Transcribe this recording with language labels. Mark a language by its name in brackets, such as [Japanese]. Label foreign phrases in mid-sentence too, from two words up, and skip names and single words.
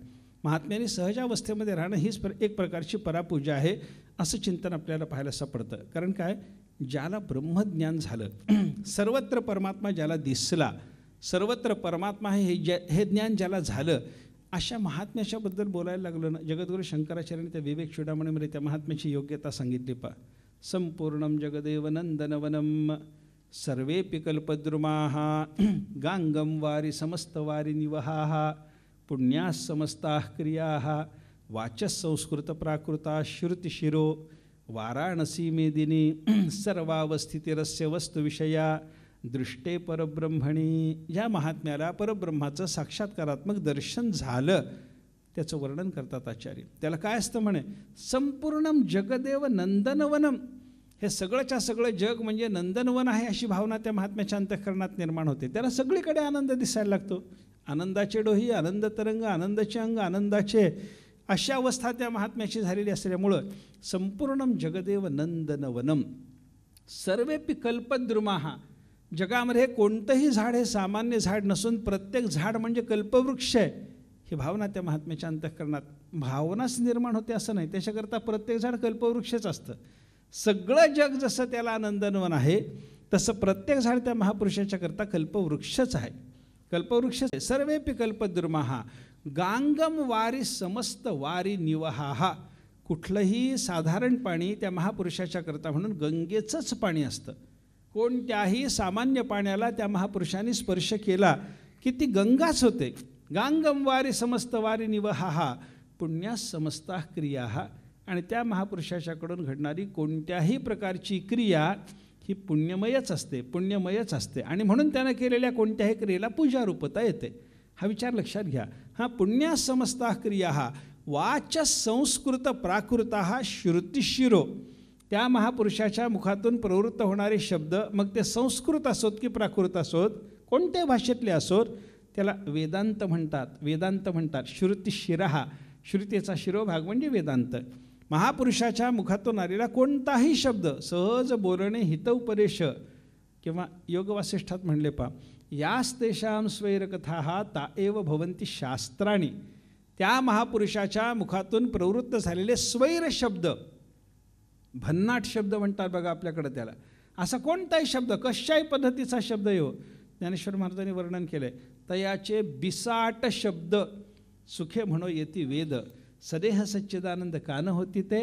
[Marathi] महात्म्याने सहजावस्थेमध्ये राहणं हीच एक प्रकारची परापूजा आहे असं चिंतन आपल्याला पाहायला सापडतं. कारण काय? ज्याला ब्रह्मज्ञान झालं, सर्वत्र परमात्मा ज्याला दिसला, सर्वत्र परमात्मा हे ज्ञान ज्याला झालं, अशा महात्म्याच्याबद्दल बोलायला लागलं ना, जगद्गुरू शंकराचार्यांनी त्या विवेक चूडामणीमध्ये त्या महात्म्याची योग्यता सांगितली. [Sanskrit] संपूर्णं जगदेव नंदनवनं सर्वेपि कल्पद्रुमाः गांगम वारी समस्तवारी निवहाः पुण्याः समस्ताः क्रियाः वाचस्संस्कृत प्राकृता श्रुतिशिरो वाराणसी मेदिनी सर्वावस्थितिरस्य वस्तुविषया दृष्टे परब्रह्मणी. [Marathi] या महात्म्याला परब्रह्माचं साक्षात्कारात्मक दर्शन झालं त्याचं वर्णन करतात आचार्य. त्याला काय असतं म्हणे? [Sanskrit] संपूर्णं जगदेव नंदनवनं. [Marathi] हे सगळंच्या सगळं जग म्हणजे नंदनवन आहे अशी भावना त्या महात्म्याच्या अंतःकरणात निर्माण होते. त्याला सगळीकडे आनंद दिसायला लागतो. आनंदाचे डोही, आनंद तरंग, आनंदाचे अंग, आनंदाचे, अशा अवस्था त्या महात्म्याची झालेली असल्यामुळं [Sanskrit] संपूर्णं जगदेव नंदनवनं सर्वेपि कल्पद्रुमाः. [Marathi] जगामध्ये कोणतंही झाड हे सामान्य झाड नसून प्रत्येक झाड म्हणजे कल्पवृक्ष आहे, ही भावना त्या महात्म्याच्या अंतःकरणात भावनाच निर्माण होते असं नाही. त्याच्याकरता प्रत्येक झाड कल्पवृक्षच असतं. सगळं जग जसं त्याला नंदनवन आहे तसं प्रत्येक झाड त्या महापुरुषाच्या करता कल्पवृक्षच आहे, कल्पवृक्ष. [Sanskrit] सर्वेपि कल्पद्रुमाः गांगम वारी समस्त वारी निवहाः. [Marathi] कुठलंही साधारण पाणी त्या महापुरुषाच्या करता म्हणून गंगेचंच पाणी असतं. कोणत्याही सामान्य पाण्याला त्या महापुरुषांनी स्पर्श केला की ती गंगाच होते. [Sanskrit] गांगम वारी समस्त वारी निवहाः पुण्याः समस्ताः क्रियाः. [Marathi] आणि त्या महापुरुषाच्याकडून घडणारी कोणत्याही प्रकारची क्रिया ही पुण्यमयच असते, पुण्यमयच असते. आणि म्हणून त्यानं केलेल्या कोणत्याही क्रियेला पूजारूपता येते. हा विचार लक्षात घ्या. [Sanskrit] पुण्याः समस्ताः क्रियाः वाचस्संस्कृत प्राकृताः श्रुतिशिरो. [Marathi] त्या महापुरुषाच्या मुखातून प्रवृत्त होणारे शब्द, मग ते संस्कृत असोत की प्राकृत असोत, कोणत्याही भाषेतले असोत, त्याला वेदांत म्हणतात. वेदांत म्हणतात. श्रुतिशिरः, श्रुतीचा शिरोभाग म्हणजे वेदांत. महापुरुषाच्या मुखातून आलेला कोणताही शब्द, सहज बोलणे, हितोपदेश किंवा योगवासिष्ठात म्हणले [Sanskrit] यास्तेषां स्वैरकथाः ता एव भवन्ति शास्त्राणि. [Marathi] त्या महापुरुषाच्या मुखातून प्रवृत्त झालेले स्वैर शब्द, भन्नाट शब्द म्हणतात बघा आपल्याकडे त्याला. असा कोणताही शब्द, कशाही पद्धतीचा शब्द येऊ, ज्ञानेश्वर महाराजांनी वर्णन केलं आहे. तयाचे बिसाट शब्द सुखे म्हणो येती वेद, सदेह सच्चिदानंद कान होती ते.